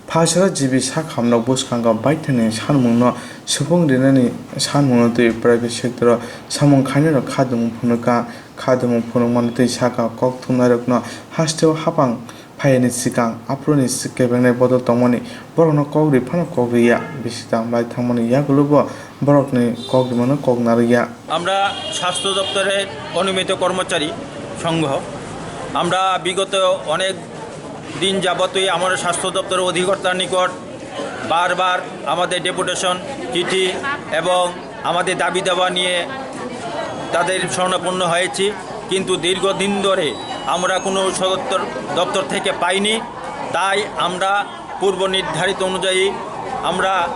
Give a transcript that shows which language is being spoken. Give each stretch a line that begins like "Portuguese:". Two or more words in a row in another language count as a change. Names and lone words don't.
Kok Borok: Hasra jibi sak hamna buskanga baitani sanmungno supung rinani sanmungno tui
English: private sector
Kok Borok: samung khainero khadumung phunuk manutui saka kok thumnarokno hasteo hapang phaini sikang aproni sikebengna bodol tongmani borokno kokri phano kokriya bisitang bai thangmani yagulobo borokni kokrimano koknariya
Bangla: আমরা স্বাস্থ্য দপ্তরের অনুমিত কর্মচারী সংঘ আমরা বিগত অনেক দিন যাবতই আমাদের স্বাস্থ্য দপ্তরের অধিকর্তার নিকট বারবার আমাদের ডেপুটেশন চিঠি এবং আমাদের দাবি দাবা নিয়ে তাদের শরণাপন্ন হয়েছি কিন্তু দীর্ঘদিন ধরে আমরা কোনো সদর দপ্তর থেকে পাইনি তাই আমরা পূর্ব নির্ধারিত অনুযায়ী আমরা